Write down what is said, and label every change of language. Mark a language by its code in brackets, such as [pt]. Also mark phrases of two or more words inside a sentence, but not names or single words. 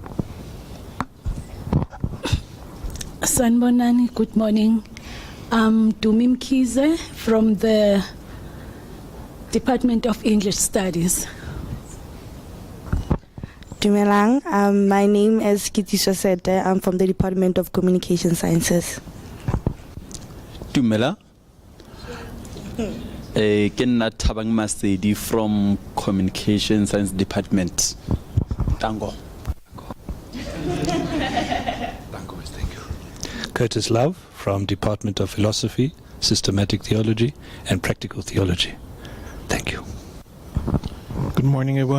[en] Sanbonani, good morning. I'm Dumim Kize from the Department of English Studies. Dumelang. My name is Kitiswa Sete. I'm from the Department of Communication Sciences. [st] Dumela. Ke nna Thabang Masedi [en] from Communication Science Department. Tango. Curtis Love from Department of Philosophy, Systematic Theology, and Practical Theology. Thank you. Good morning, everyone.